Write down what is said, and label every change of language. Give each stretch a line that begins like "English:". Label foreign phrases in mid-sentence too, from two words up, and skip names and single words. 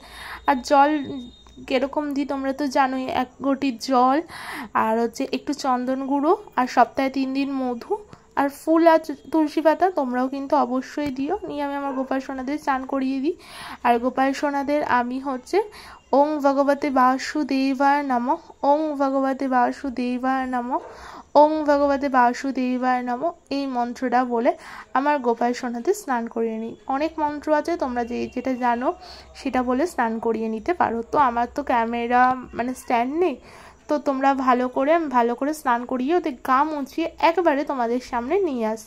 Bangla: আর জল কীরকম দিই তোমরা তো জানোই, 1 ঘটি জল, আর হচ্ছে একটু চন্দন গুঁড়ো, আর সপ্তাহে 3 দিন মধু, আর ফুল আর তুলসী পাতা তোমরাও কিন্তু অবশ্যই দিও। নিয়ে আমি আমার গোপাল সোনাদের স্নান করিয়ে দিই। আর গোপাল সোনাদের আমি হচ্ছে
Sanskrit: ॐ भगवते वासुदेवाय नमः, ॐ भगवते वासुदेवाय नमः, ॐ भगवते वासुदेवाय नमः
Bangla: এই মন্ত্রটা বলে আমার গোপাল সোনাদের স্নান করিয়ে নিই। অনেক মন্ত্র আছে, তোমরা যেটা জানো সেটা বলে স্নান করিয়ে নিতে পারো। তো আমার তো ক্যামেরা মানে স্ট্যান্ড নেই, তো তোমরা ভালো করে স্নান করিয়ে ওদের গা মুছিয়ে একেবারে তোমাদের সামনে নিয়ে আসি।